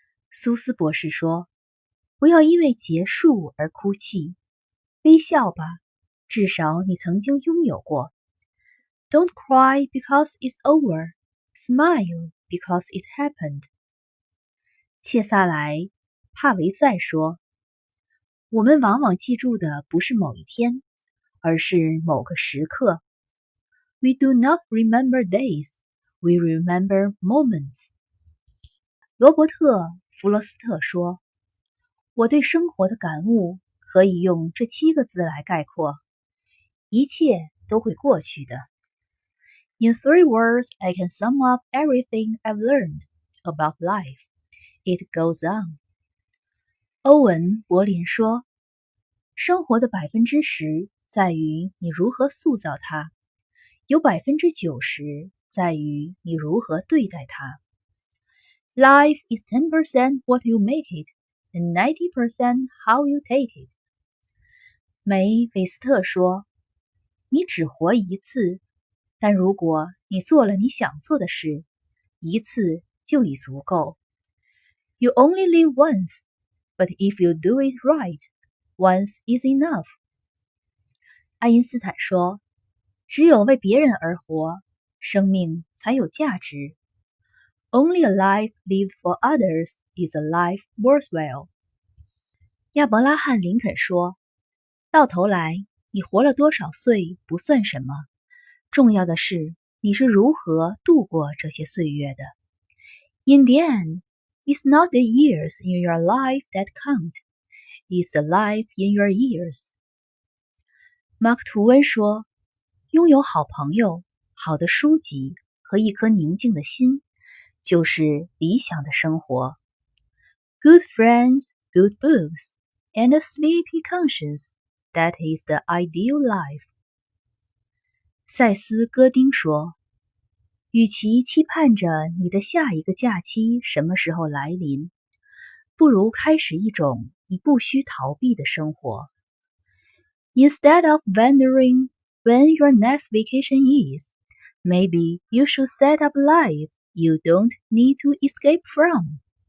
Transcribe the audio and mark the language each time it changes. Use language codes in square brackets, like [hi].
[zh] 苏斯博士说，不要因为结束而哭泣，微笑吧，至少你曾经拥有过。 [en] Don't cry because it's over. Smile because it happened. [zh] 切萨莱·帕维塞说，我们往往记住的不是某一天，而是某个时刻。 [en] We do not remember days, we remember moments. [zh] 罗伯特·弗罗斯特说，我对生活的感悟可以用这7个字来概括：一切都会过去的。 [en] In 3 words, I can sum up everything I've learned about life. It goes on. [zh] 欧文·柏林说，生活的10%在于你如何塑造它，有90%在于你如何对待它。 [en] Life is 10% what you make it, and 90% how you take it. [zh] 梅·韦斯特说，你只活一次，但如果你做了你想做的事，一次就已足够。 [en] You only live once, but if you do it right, once is enough. [zh] 爱因斯坦说，只有为别人而活，生命才有价值。 [en] Only a life lived for others is a life worthwhile. [zh] 亚伯拉罕·林肯说，到头来，你活了多少岁不算什么，重要的是你是如何度过这些岁月的。 [en] In the end, it's not the years in your life that count, it's the life in your years. [zh] 马克·吐温说，拥有好朋友、好的书籍和一颗宁静的心，就是理想的生活。 [en] Good friends, good books, and a sleepy conscience, that is the ideal life. [zh] 塞斯·戈丁说，与其期盼着你的下一个假期什么时候来临，不如开始一种你不需逃避的生活。 [en] Instead of wondering when your next vacation is, maybe you should set up a life you don't need to escape from.